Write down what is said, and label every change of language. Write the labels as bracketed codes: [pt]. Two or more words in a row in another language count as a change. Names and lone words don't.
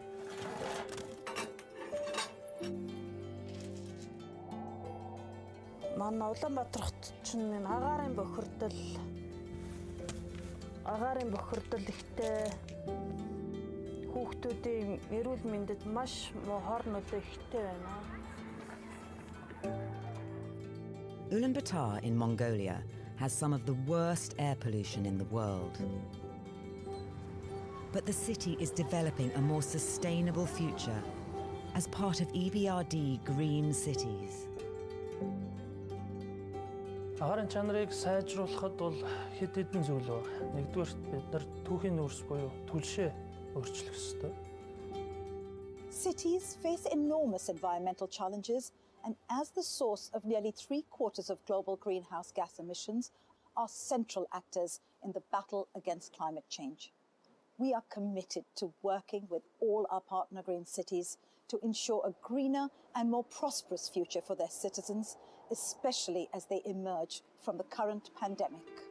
[mn] Манай Улаанбаатарт чинь агаарын бохирдол ихтэй хүүхдүүдийн эрүүл мэндэд маш муу хорнууд ихтэй байна. [en] Ulaanbaatar in Mongolia has some of the worst air pollution in the world. But the city is developing a more sustainable future as part of EBRD Green Cities. [mn] Агаарын чанарыг сайжруулахад бол хэд хэдэн зүйл байна. Нэгдүгээрт бид нар түүхийн нүүрс буюу түлшээ өөрчлөх ёстой. [en] Cities face enormous environmental challenges, and as the source of nearly 3/4 of global greenhouse gas emissions, are central actors in the battle against climate change. We are committed to working with all our partner green cities to ensure a greener and more prosperous future for their citizens, especially as they emerge from the current pandemic.